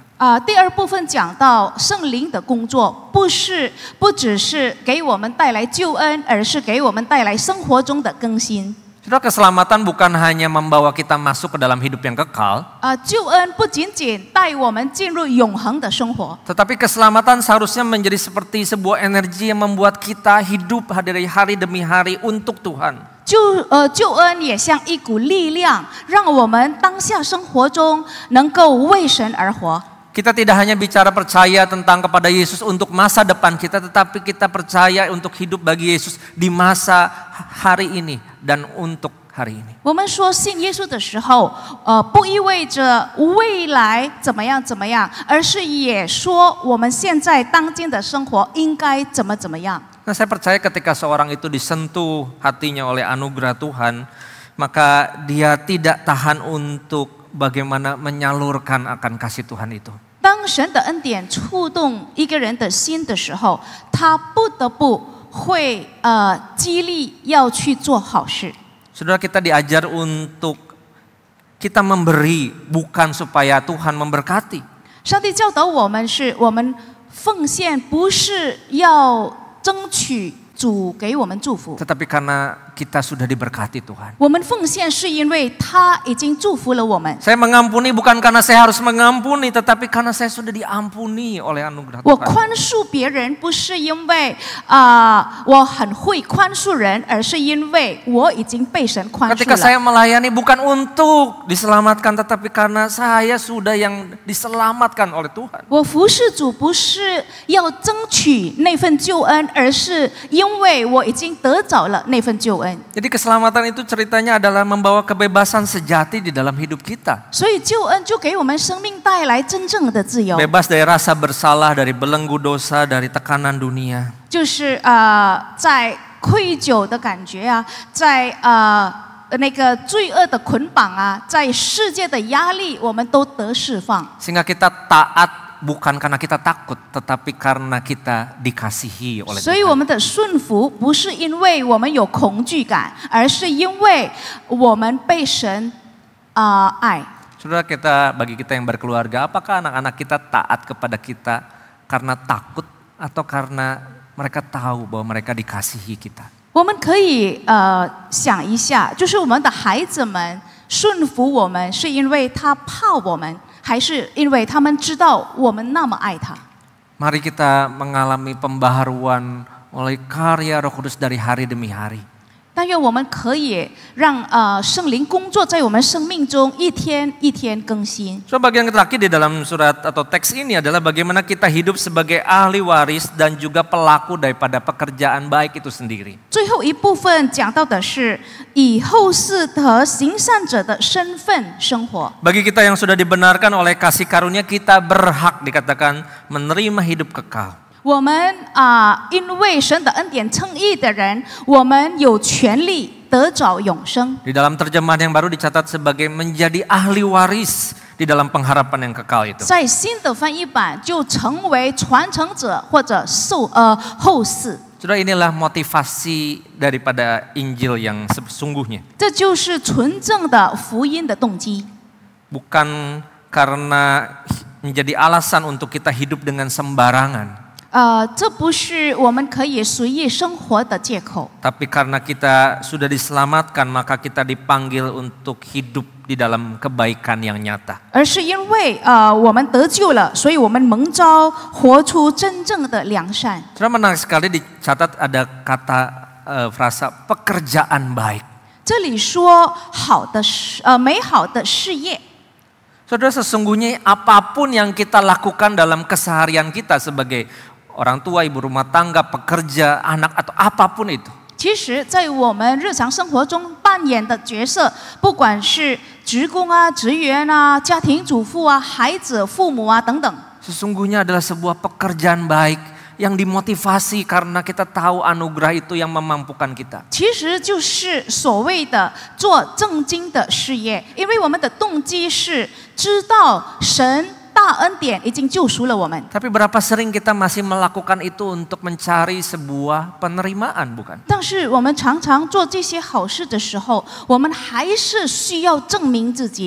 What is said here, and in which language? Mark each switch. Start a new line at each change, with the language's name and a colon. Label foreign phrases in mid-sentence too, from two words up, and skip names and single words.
Chinese: 第二部分讲到圣灵的工作，不只是给我们带来救恩，而是给我们带来生活中的更新。
Indonesian: Saudara, keselamatan bukan hanya membawa kita masuk ke dalam hidup yang kekal,
Chinese: 救恩不仅仅带我们进入永恒的生活，
Indonesian: tetapi keselamatan seharusnya menjadi seperti sebuah energi yang membuat kita hidup dari hari demi hari untuk Tuhan.
Chinese: 救恩也像一股力量，让我们当下生活中能够为神而活。
Indonesian: Kita tidak hanya bicara percaya tentang kepada Yesus untuk masa depan kita, tetapi kita percaya untuk hidup bagi Yesus di masa hari ini dan untuk hari ini.
Chinese: 我们说信耶稣的时候，不意味着未来怎么样，而是也说我们现在当今的生活应该怎么样。
Indonesian: Nah, saya percaya ketika seorang itu disentuh hatinya oleh anugerah Tuhan, maka dia tidak tahan untuk bagaimana menyalurkan akan kasih Tuhan itu.
Chinese: 当神的恩典触动一个人的心的时候，他不得不会激励要去做好事。
Indonesian: Saudara, kita diajar untuk kita memberi bukan supaya Tuhan memberkati.
Chinese: 上帝教导我们是，我们奉献不是要争取主给我们祝福，
Indonesian: Tetapi karena kita sudah diberkati Tuhan.
Chinese: 我们奉献是因为他已经祝福了我们。
Indonesian: Saya mengampuni bukan karena saya harus mengampuni, tetapi karena saya sudah diampuni oleh anugerah
Chinese: 我
Indonesian: Tuhan.
Chinese: 宽恕别人不是因为我很会宽恕人，而是因为我已经被神宽恕
Indonesian: Ketika
Chinese: 了。
Indonesian: saya melayani bukan untuk diselamatkan, tetapi karena saya sudah yang diselamatkan oleh Tuhan.
Chinese: 我服侍主不是要争取那份救恩，而是因为我已经得着了那份救恩。
Indonesian: Jadi keselamatan itu ceritanya adalah membawa kebebasan sejati di dalam hidup kita.
Chinese: 所以救恩就给我们生命带来真正的自由，
Indonesian: Bebas dari rasa bersalah, dari belenggu dosa, dari tekanan dunia.
Chinese: 就是在愧疚的感觉啊，在那个罪恶的捆绑啊，在世界的压力，我们都得释放。
Indonesian: Sehingga kita taat bukan karena kita takut, tetapi karena kita dikasihi oleh
Chinese: 所以我
Indonesian: Tuhan.
Chinese: 们的顺服不是因为我们有恐惧感，而是因为我们被神爱。
Indonesian: Saudara, bagi kita yang berkeluarga, apakah anak-anak kita taat kepada kita karena takut atau karena mereka tahu bahwa mereka dikasihi kita?
Chinese: 我们可以想一下，就是我们的孩子们顺服我们，是因为他怕我们，还是因为他们知道我们那么爱他？
Indonesian: Mari kita mengalami pembaharuan oleh karya Roh Kudus dari hari demi hari.
Chinese: 但愿我们可以让圣灵工作在我们生命中，一天一天更新。
Indonesian: So, bagian terakhir di dalam surat atau teks ini adalah bagaimana kita hidup sebagai ahli waris dan juga pelaku daripada pekerjaan baik itu sendiri.
Chinese: 最后一部分讲到的是以后世和行善者的身份生活。
Indonesian: Bagi kita yang sudah dibenarkan oleh kasih karunia, kita berhak dikatakan menerima hidup kekal.
Chinese: 我们因为神的恩典称义的人，我们有权利得着永生。
Indonesian: Di dalam terjemahan yang baru dicatat sebagai menjadi ahli waris di dalam pengharapan yang kekal itu.
Chinese: 在新的翻译版就成为传承者或者后嗣。
Indonesian: Sudah, inilah motivasi daripada Injil yang sesungguhnya.
Chinese: 这就是纯正的福音的动机，
Indonesian: Bukan karena menjadi alasan untuk kita hidup dengan sembarangan.
Chinese: 这不是我们可以随意生活的借口，
Indonesian: Tapi karena kita sudah diselamatkan, maka kita dipanggil untuk hidup di dalam kebaikan yang nyata.
Chinese: 而是因为我们得救了，所以我们蒙召活出真正的良善。
Indonesian: Sudah, menarik sekali dicatat ada kata frasa pekerjaan baik.
Chinese: 这里说美好的事业。
Indonesian: Saudara, sesungguhnya apapun yang kita lakukan dalam keseharian kita sebagai orang tua, ibu rumah tangga, pekerja, anak atau apapun itu,
Chinese: 其实，在我们日常生活中扮演的角色，不管是职工啊、职员啊、家庭主妇啊、孩子、父母啊等等，
Indonesian: sesungguhnya adalah sebuah pekerjaan baik yang dimotivasi karena kita tahu anugerah itu yang memampukan kita.
Chinese: 其实就是所谓的做正经的事业，因为我们的动机是知道神大恩典已经救赎了我们。
Indonesian: Tapi berapa sering kita masih melakukan itu untuk mencari sebuah penerimaan, bukan?
Chinese: 但是我们常常做这些好事的时候，我们还是需要证明自己，